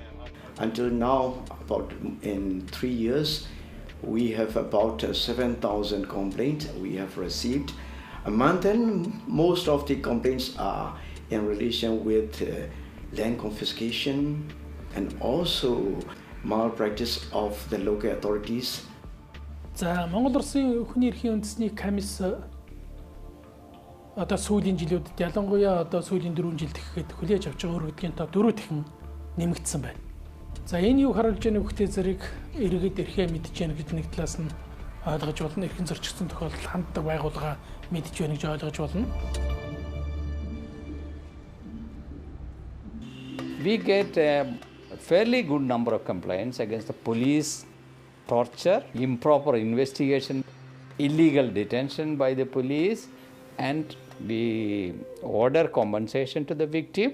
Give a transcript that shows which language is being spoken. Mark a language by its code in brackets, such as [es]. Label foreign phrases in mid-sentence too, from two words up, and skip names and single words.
[en] Until now, about in 3 years, we have about 7,000 complaints we have received a month, and most of the complaints are in relation with land confiscation and also malpractice of the local authorities. [mn] За Монгол Улсын хүний эрхийн үндэсний комисс одоо сүүлийн жилүүдэд ялангуяа одоо сүүлийн 4 жилд гэхэд хүлээж авч байгаа өргөдгийн тоо 4 дахин нэмэгдсэн байна. За энэ юу харуулж байгаа нөхцөл зэрэг иргэд эрхээ мэдж яах гэж нэг талаас нь ойлгож болно. Эрхэн зөрчигдсөн тохиолдолд ханддаг байгууллага мэдж байна гэж ойлгож болно. [en] We get a fairly good number of complaints against the police, torture, improper investigation, illegal detention by the police, and we order compensation to the victim.